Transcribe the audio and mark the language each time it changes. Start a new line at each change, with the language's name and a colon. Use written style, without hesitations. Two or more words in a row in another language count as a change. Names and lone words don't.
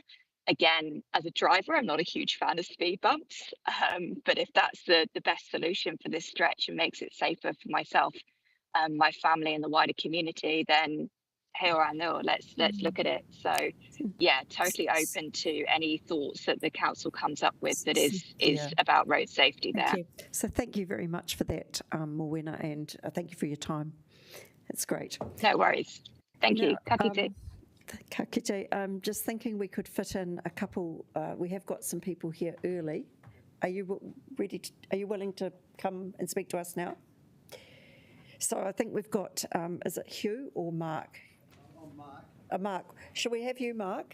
English: Again, as a driver, I'm not a huge fan of speed bumps, but if that's the best solution for this stretch and makes it safer for myself my family and the wider community, then hey or no, let's look at it. So yeah, totally open to any thoughts that the council comes up with that is about road safety there. Thank you. So thank you very much for that, Morwenna, and thank you for your time. It's great. No worries. Thank you.
Māori: Ka kite. Ka kite.
English: Just thinking we could fit in a couple. We have got some people here early. Are you ready? Are you willing to come and speak to us now? So I think we've got. Is it Hugh or Mark? Mark. Mark. Should we have you, Mark?